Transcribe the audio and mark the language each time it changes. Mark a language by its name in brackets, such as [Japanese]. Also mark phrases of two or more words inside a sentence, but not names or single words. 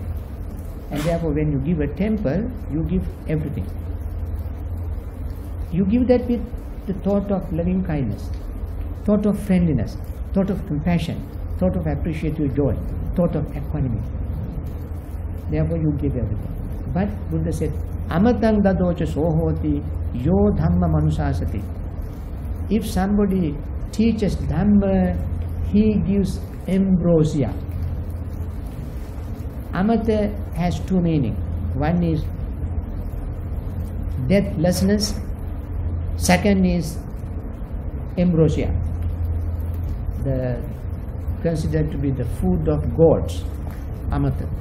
[English] And therefore when you give a temple, you give everything. You give that with the thought of loving kindness, thought of friendliness, thought of compassion, thought of appreciative joy, thought of equanimity. Therefore you give everything. But Buddha said, [Pali] Amatang dadocha sohoti yo dhamma manusasati. [English] If somebody teaches Dhamma, he gives ambrosia. Amata has two meanings. One is deathlessness, second is ambrosia, considered to be the food of gods, amata.